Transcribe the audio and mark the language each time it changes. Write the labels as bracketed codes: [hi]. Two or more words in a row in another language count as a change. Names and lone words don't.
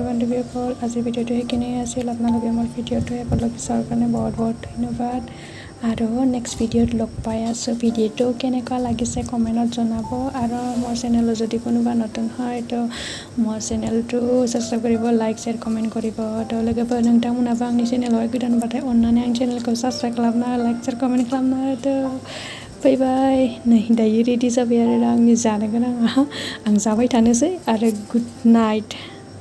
[as] बान्धৱীসকল আজিৰ ভিডিঅ'টো সেইখিনিয়ে আছিল আপোনালোকে মোৰ ভিডিঅ'টো একেলগে চোৱাৰ কাৰণে বহুত ধন্যবাদ আৰু নেক্সট ভিডিঅ'ত লগ পাই আছোঁ। ভিডিঅ'টো কেনেকুৱা লাগিছে কমেণ্টত জনাব। আৰু মোৰ চেনেলত যদি কোনোবা নতুন হয় তো মোৰ চেনেলটো সাবस्क्राइब কৰিব, [en] like share comment करिब। [brx] तो लोगोफोर नोंथांमोनाबो आंनि चेनेलाव गोदानबाथाय अननानै आंनि चेनेलखौ साबस्क्राइब खालामना [en] like share comment [brx] खालामना होदो। [en] bye bye. [brx] नै दायो रेडि जाबाय आरो आंनि जानो गोनाङा। आं जाबाय थानोसै आरो [en] good night.